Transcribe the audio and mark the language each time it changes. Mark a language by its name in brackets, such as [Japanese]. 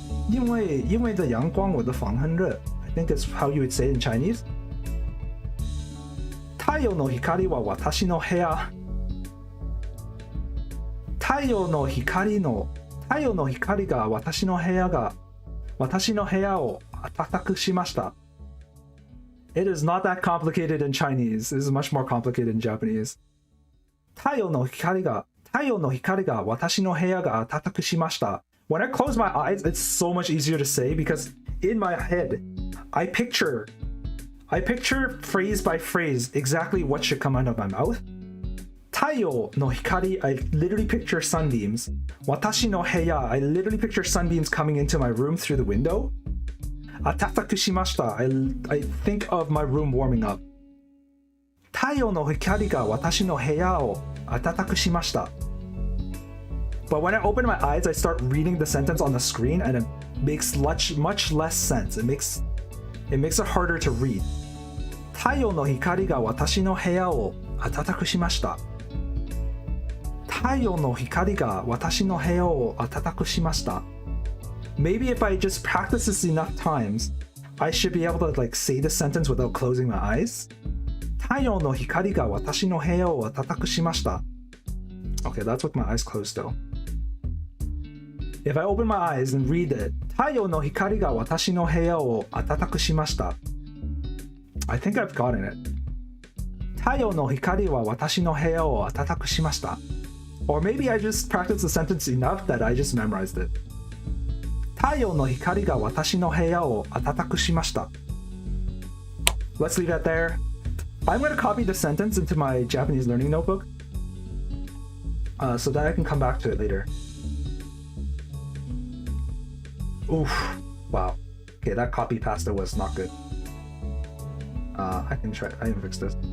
[Chinese] 因為的陽光，我的房很熱。 [English] I think it's how you would say it in Chinese. [Japanese] 太陽の光は私の部屋。太陽の光が私の部屋を暖かくしました。 [English] It is not that complicated in Chinese. It is much more complicated in Japanese. [Japanese] 太陽の光が私の部屋が暖かくしました。 [English] When I close my eyes, it's so much easier to say because in my head, I picture phrase by phrase exactly what should come out of my mouth. [Japanese] 太陽の光 [English] I literally picture sunbeams. [Japanese] 私の部屋 [English] I literally picture sunbeams coming into my room through the window. [Japanese] 暖かくしました [English] I think of my room warming up. [Japanese] 太陽の光が私の部屋を暖かくしました。 [English] But when I open my eyes, I start reading the sentence on the screen and it makes much less sense. It makes it harder to read. [Japanese] 太陽の光が私の部屋を暖かくしました。太陽の光が私の部屋を暖かくしました。 [English] maybe if I just practice this enough times, I should be able to like say the sentence without closing my eyes. [Japanese] 太陽の光が私の部屋を暖かくしました。 [English] Okay, that's with my eyes closed though. If I open my eyes and read it, [Japanese] 太陽の光が私の部屋を暖かくしました。 [English] I think I've gotten it. [Japanese] 太陽の光は私の部屋を暖かくしました。 [English] Or maybe I just practiced the sentence enough that I just memorized it. [Japanese] 太陽の光が私の部屋を暖かくしました。 [English] Let's leave that there. I'm going to copy the sentence into my Japanese learning notebook so that I can come back to it later. Oof. Wow. Okay, that copy pasta was not good. I can fix this.